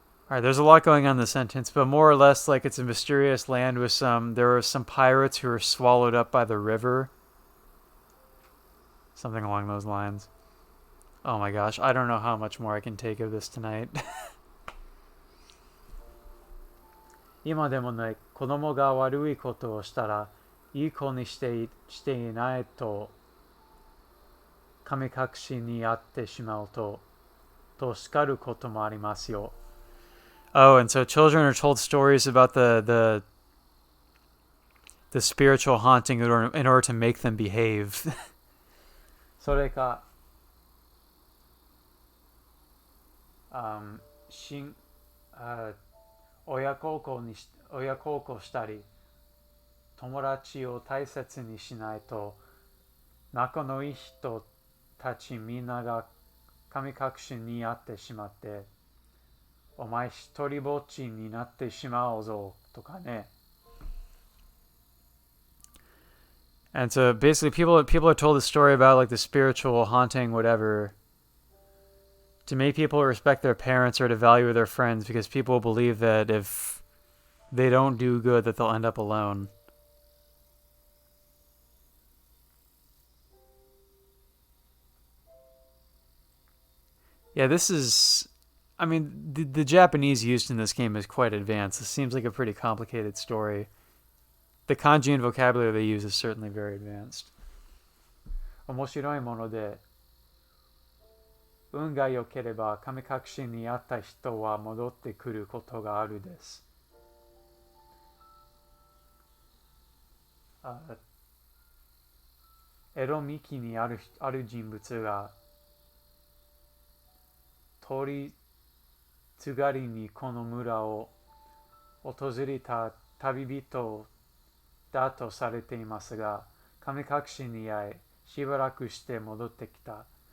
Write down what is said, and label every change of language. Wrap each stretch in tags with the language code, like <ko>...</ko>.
<en>Alright, there's a lot going on in the sentence, but more or less like it's a mysterious land with there are some pirates who are swallowed up by the river. Something along those lines. Oh my gosh, I don't know how much more I can take of this tonight.</en> <ja>今でもね、子供が悪いことをしたら、いい子にしていないと、神隠しにあってしまうと叱ることもありますよ。</ja> <en>Oh, and so children are told stories about the spiritual haunting in order to make them behave.</en> <ja>それか、しんあ親孝行したり、友達を大切にしないと、仲のいい人たちみんなが神隠しにあってしまって、お前一人ぼっちになってしまうぞとかね。</ja> <en>And so basically, people are told the story about like the spiritual haunting, whatever, to make people respect their parents or to value their friends, because people believe that if they don't do good, that they'll end up alone. Yeah, this is. I mean, the Japanese used in this game is quite advanced. This seems like a pretty complicated story. The kanji and vocabulary they use is certainly very advanced.</en> <ja>面白いもので、運が良ければ神隠しにあった人は戻ってくることがあるです。江戸幹にある人物が通りすがりにこの村を訪れた旅人だとされていますが、神隠しに遭い、しばらくして戻ってきた。</ja>